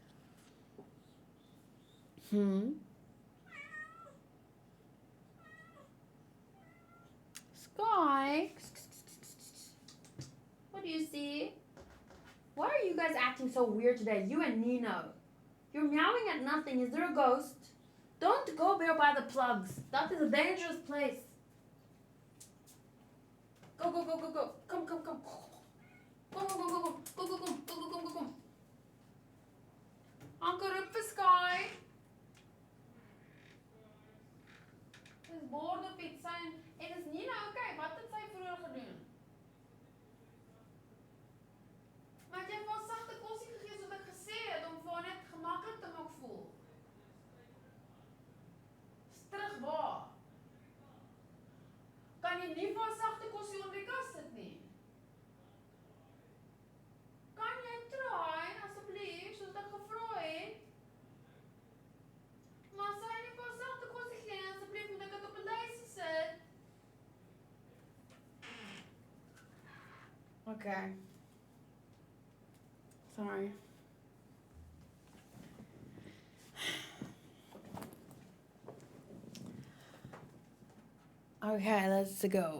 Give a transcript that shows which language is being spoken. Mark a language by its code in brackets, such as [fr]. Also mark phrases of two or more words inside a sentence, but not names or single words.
[en] Sky? What do you see? Why are you guys acting so weird today? You and Nino. You're meowing at nothing. Is there a ghost? Don't go there by the plugs. That is a dangerous place. Go, go, go, go, go. Come, come, come. Go, go, go, go, go. Go, go, go, go, go, go, go, go. Anker up for Sky. [af] Dis bord op iets zijn. En is Nina okay? Wat het sy vroeër gedoen? Maar jy het vir sagte kosie gegee soos ek gesê het om vir haar net gemaklik te maak voel. Terug waar? Kan jy nie vir haar sagte kosie onder die kas sit nie? Kan jy try asseblief soos ek gevra het? Maar sy nie vir haar sagte kosie gee asseblief moet ek dit op 'n lysie sit. Okay. [en] Sorry. Okay, let's go.